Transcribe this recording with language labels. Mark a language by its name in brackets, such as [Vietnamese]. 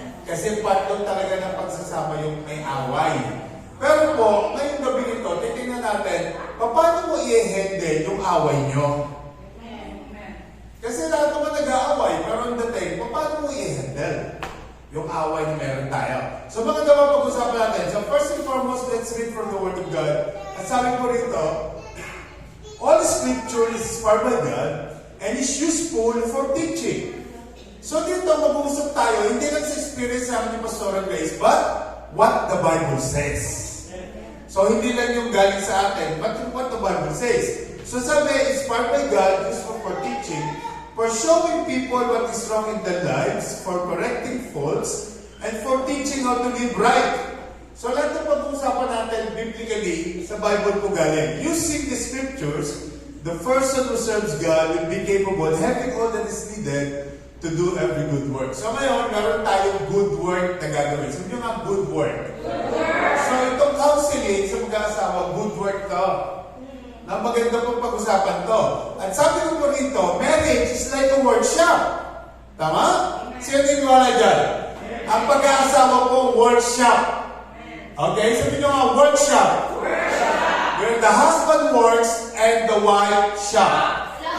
[Filipino] Kasi part doon talaga ng pagsasama yung may away. Pero po, ngayong gabi nito, titingnan natin, paano mo i-handle yung away nyo? Kasi lahat naman nag-aaway, pero ang dating, paano mo i-handle yung away na meron tayo? So mga dapat pag-usapan natin. [English] So first and foremost, let's read from the Word of God. [Filipino] At sabi ko rito, [English] all Scripture is inspired by God and is useful for teaching. [Filipino] So dito, mag-uusap tayo, hindi lang sa experience namin ni Pastor Grace, [English] but what the Bible says. [Filipino] So, hindi lang yung galing sa atin, [English] but what the Bible says. So, sabi, inspired by God, useful for teaching, for showing people what is wrong in their lives, for correcting faults, and for teaching how to live right. [Filipino] So, lahat ng pag-uusapan natin biblically sa Bible po galing. [English] Using the Scriptures, the person who serves God will be capable, having all that is needed to do every good work. [Filipino] So, ngayon, meron tayong good work na gagawin. Sabi nyo nga, good work. So, itong counseling sa mag-aasawa, good work to. Na maganda pong pag-usapan to. At sabi ko po rito, [English] marriage is like a workshop. [Filipino] Tama? Sino niniwala dyan? Ang pag-aasawa po, workshop. Okay? Sabi nyo nga, workshop. [English] Where the husband works and the wife shop.